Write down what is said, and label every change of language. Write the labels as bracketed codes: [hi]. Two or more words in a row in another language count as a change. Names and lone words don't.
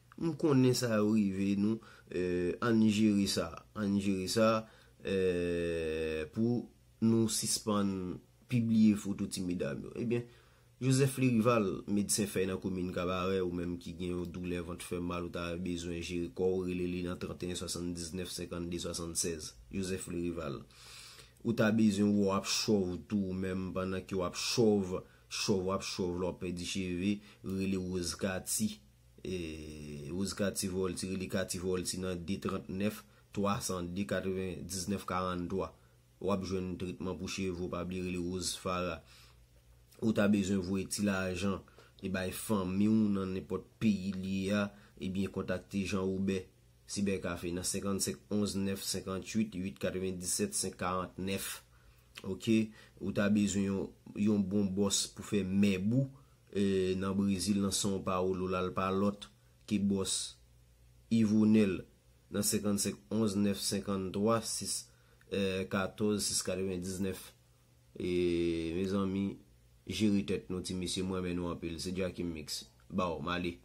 [ht] M konnen sa rive, nou, euh, an jere sa. An jere sa, euh, pou nou sispann pibliye foto ti medam yo. Ebyen, Joseph Lerival, medsen fè nan komin Kabarè, ou menm ki gen yon doulè, vant fè mal, ou ta bezwen jere kò, ou rele li nan trente et un soixante-dix-neuf cinquante-deux soixante-seize. Joseph Lerival. Ou ta bezwen ou ap chòv tou, ou menm pandan ki ou ap chòv, chòv, ap chòv, lò pè di cheve, rele Rose Kati. E, Rose Kati Volti, rele Kati Volti nan D trente-neuf trois cent deux quatre-vingt-dix-neuf quarante-trois. Ou ap jwenn tretman pou cheve, ou pa bliye rele Rose Farah. Ou ta bezwen voye ti lajan, e bay fanmi ou nan nenpòt peyi li a, ebyen kontakte Jean Aubert. Cybercafé nan cinquante-cinq onze neuf cinquante-huit huit quatre-vingt-dix-sept cinq quarante-neuf. Ok, ou ta bezwen yon, yon bon bòs pou fè mèbou, e, nan Brezil, nan São Paulo, la l pa lòt, ki bòs Yvonel nan cinquante-cinq onze neuf cinquante-trois six, euh, quatorze six quatre-vingt-dix-neuf. E, mezanmi, jere tèt nou ti mesye, mwen men nou anpil, se Jackie Mix. Ba ou, m ale.